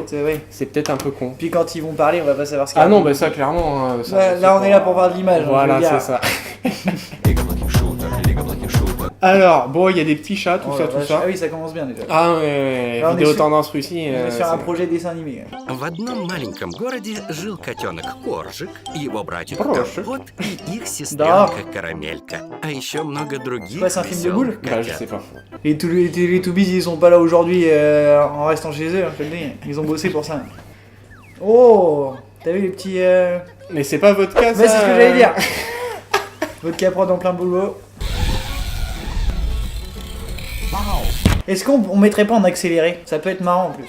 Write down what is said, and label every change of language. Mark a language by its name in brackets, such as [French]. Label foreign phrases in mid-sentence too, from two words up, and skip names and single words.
[French] C'est peut-être un peu con. Puis quand ils vont parler, on va pas savoir ce qu'il y a. Ah non, bah ça clairement... hein, ça, Ouais, là on est là pour voir de l'image. Voilà, c'est ça. Alors, bon, il y a des petits chats, tout ça. Ah oui, ça commence bien déjà. Ah ouais, Là, on est vidéo sur- tendance Russie. On est sur un projet dessin animé. [Russian] В одном маленьком городе жил котенок Коржик, его братик Коржик? Компот и их сестренка Карамелька. А еще много других [French] Ouais, c'est un film de boule? [Russian] веселых [French] Bah, je [Russian] котят. [French] sais pas. Et tous les Teletubbies, ils sont pas là aujourd'hui en restant chez eux, je te le dis. Ils ont bossé pour ça. Oh, t'as vu les petits. Mais c'est pas votre cas, ça. Ouais, c'est ce que j'allais dire. Votre caprode en plein boulot. Est-ce qu'on mettrait pas en accéléré? Ça peut être marrant en plus.